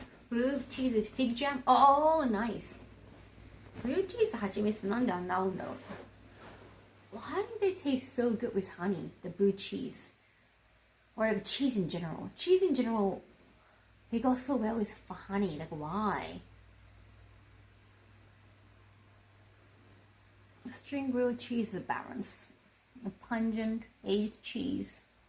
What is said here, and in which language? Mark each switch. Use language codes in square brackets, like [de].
[en] Blue cheese with fig jam? Oh, nice. Blue cheese [ja] と蜂蜜なんであんな合うんだろう? [en] Why do they taste so good with honey? The blue cheese. Or like cheese in general. Cheese in general, they go so well with honey. Like why? String grilled cheese is a balance. A pungent aged cheese.